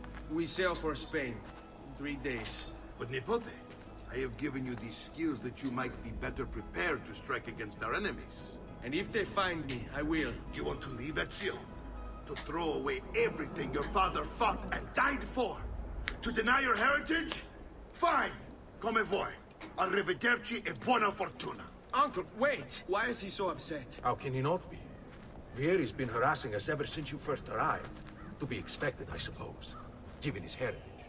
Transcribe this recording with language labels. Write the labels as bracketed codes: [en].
[en] We sail for Spain in 3 days. But Nipote, I have given you these skills that you might be better prepared to strike against our enemies. And if they find me, I will. Do you want to leave, Ezio? To throw away everything your father fought and died for? To deny your heritage? Fine! [it] Come vuoi. Arrivederci e buona fortuna. [en] Uncle, wait! Why is he so upset? How can he not be? Vieri's been harassing us ever since you first arrived. To be expected, I suppose, given his heritage.